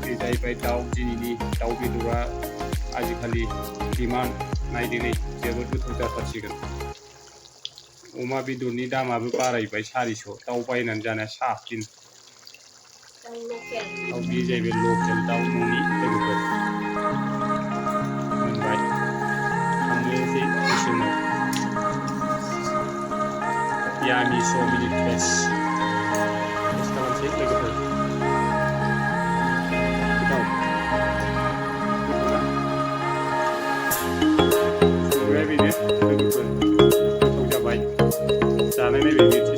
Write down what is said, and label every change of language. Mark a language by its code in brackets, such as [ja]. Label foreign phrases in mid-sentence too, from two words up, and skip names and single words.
[brx] जाहैबाय दाउ दिनैनि दाउ बेदरा आजिखालि डिमान्ड नायदिनै जोबोद गोथाव जाथारसिगोन अमा बेदरनि दामाबो बारायबाय 400 दाउ बायनानै जानाया साबसिन दाउ लकेल दाउ बे जाहैबाय लकेल दाउ न'नि लोगोफोर मोनबाय थांनोसै किचेनाव [en] yummy so many taste [brx] खालामसै लोगोफोर गोथाव संनाया बेनो लोगोफोर गोथाव जाबाय जानाय नायबाय